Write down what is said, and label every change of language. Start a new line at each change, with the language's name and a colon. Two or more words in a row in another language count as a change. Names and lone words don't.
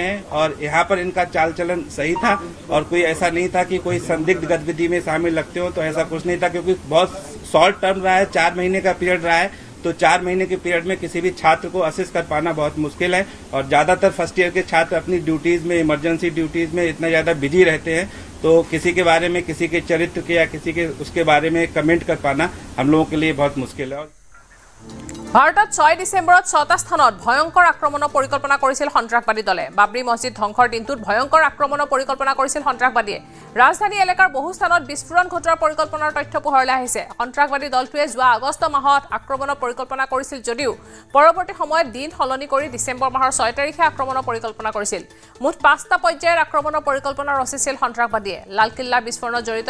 Hindi: है और यहाँ पर इनका चाल चलन सही था और कोई ऐसा नहीं था कि कोई संदिग्ध गतिविधि में शामिल लगते हो तो ऐसा कुछ नहीं था क्योंकि बहुत
English: short term
Hindi: रहा है 4 महीने का पीरियड रहा है तो 4 महीने के पीरियड में किसी भी छात्र को असिस्ट कर पाना बहुत मुश्किल है और ज्यादातर
English: first year
Hindi: के छात्र अपनी ड्यूटीज में
English: emergency duties
Hindi: में इतना ज्यादा बिजी रहते हैं तो किसी के बारे में किसी के चरित्र के या किसी के उसके बारे में कमेंट कर पाना हम लोगों के लिए बहुत मुश्किल है
Assamese: ভাৰতত 6 ডিসেম্বৰত 6টা স্থানত ভয়ংকৰ আক্ৰমণৰ পৰিকল্পনা কৰিছিল সন্ত্ৰাসবাদী দলে বাবৰি মছজিদ ধ্বংসৰ দিনটোত ভয়ংকৰ আক্ৰমণৰ পৰিকল্পনা কৰিছিল সন্ত্ৰাসবাদীয়ে ৰাজধানী এলেকাৰ বহু স্থানত বিস্ফোৰণ ঘটোৱাৰ পৰিকল্পনাৰ তথ্য পোহৰলৈ আহিছে সন্ত্ৰাসবাদী দলটোৱে যোৱা আগষ্ট মাহত আক্ৰমণৰ পৰিকল্পনা কৰিছিল যদিও পৰৱৰ্তী সময়ত দিন সলনি কৰি ডিসেম্বৰ মাহৰ 6 তাৰিখে আক্ৰমণৰ পৰিকল্পনা কৰিছিল মুঠ 5টা পৰ্যায়ৰ আক্ৰমণৰ পৰিকল্পনা ৰচিছিল সন্ত্ৰাসবাদীয়ে লালকিল্লা বিস্ফোৰণত জড়িত